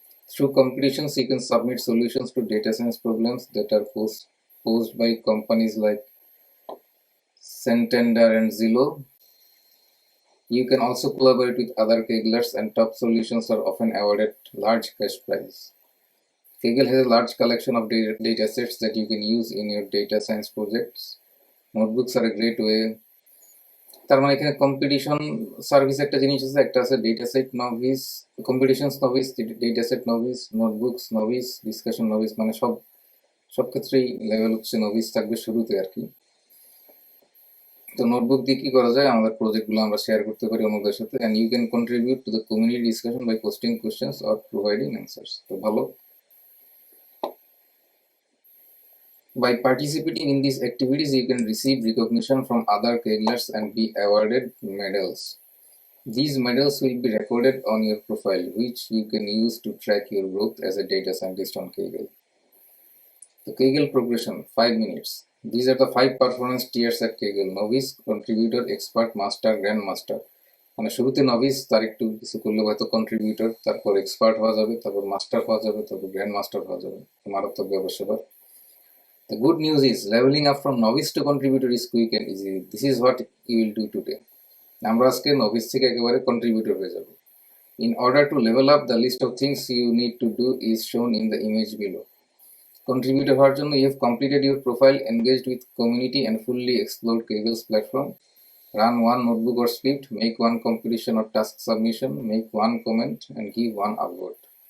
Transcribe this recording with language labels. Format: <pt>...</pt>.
<en>Through competitions, you can submit solutions to data science problems that are posed by companies like Santander and Zillow. You can also collaborate with other Kagglers, and top solutions are often awarded large cash prizes. Kaggle has a large collection of data sets that you can use in your data science projects. Notebooks are a great way.</en> <bn>তার মানে এখানে competition service একটা জিনিস আছে, একটা আছে data set novice, competitions novice, data set novice, notebooks novice, discussion novice, মানে সব ক্ষেত্রেই লেভেল হচ্ছে নভিস থাকবে শুরুতে আর কি। তো নোটবুক দিয়ে কি করা যায়, আমাদের প্রজেক্টগুলো আমরা শেয়ার করতে পারি অন্যদের সাথে,</bn> <en>And you can contribute to the community discussion by posting questions or providing answers.</en> <bn>তো ভালো।</bn> <en>By participating in these activities, you can receive recognition from other Kagglers and be awarded medals. These medals will be recorded on your profile, which you can use to track your growth as a data scientist on Kaggle. The Kaggle progression, 5 minutes. These are the 5 performance tiers at Kaggle: novice, contributor, expert, master, grandmaster.</en> <bn>মানে শুরুতে novice, তার একটু কিছু করলে হয়তো contributor, তারপর expert হওয়া যাবে, তারপর মাস্টার হওয়া যাবে, তারপর গ্র্যান্ড মাস্টার হওয়া যাবে, মারাত্মক ব্যবসা।</bn> <en>The good news is leveling up from novice to contributor is quick and easy. This is what you will do today.</en> <bn>আমরা আজকে novice থেকে একেবারে contributor হয়ে যাব.</bn> <en>In order to level up, the list of things you need to do is shown in the image below. Contributor</en> <bn>হওয়ার জন্য</bn> <en>you have completed your profile, engaged with community, and fully explored Kaggle's platform. Run one notebook or script, make one competition or task submission, make one comment, and give one upvote.</en>